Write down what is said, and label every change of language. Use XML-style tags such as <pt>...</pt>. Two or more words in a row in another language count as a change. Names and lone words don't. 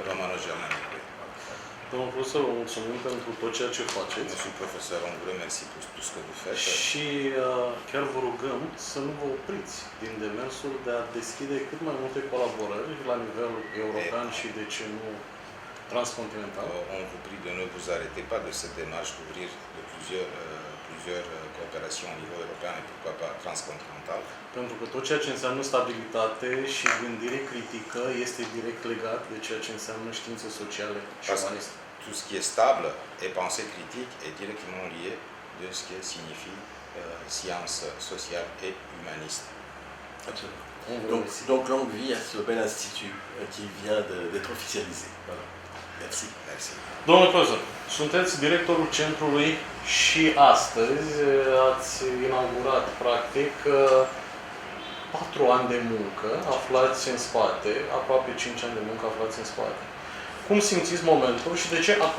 <ro>Romano-germanic. domnul profesor, vă mulțumim pentru tot ceea ce faceți.</ro> <fr>Monsieur le professeur, on vous remercie pour tout ce que vous faites.</fr> <ro>Și chiar vă rugăm să nu vă opriți din demersul de a deschide cât mai multe colaborări la nivel european și, de ce nu, transcontinental.</ro> <fr>On vous prie de ne vous arrêter pas de cette démarche d'ouvrir de plusieurs coopérations au niveau européen et pourquoi pas transcontinental.</fr> <ro>Pentru că tot ceea ce înseamnă stabilitate și gândire critică este direct legat de ceea ce înseamnă științe sociale și umaniste.</ro> <fr>Tout ce qui est stable et pensée critique est directement lié de ce que signifie science sociale et humaniste. Absolument. Donc longue vie à ce bel institut qui vient d'être officialisé. Voilà. Merci. Merci.</fr> <ro>Domnule profesor, sunteți directorul centrului și astăzi ați inaugurat, practic, 4 ani de muncă aflați în spate, aproape 5 ani de muncă aflați în spate. Cum simțiți momentul și de ce acum?</ro>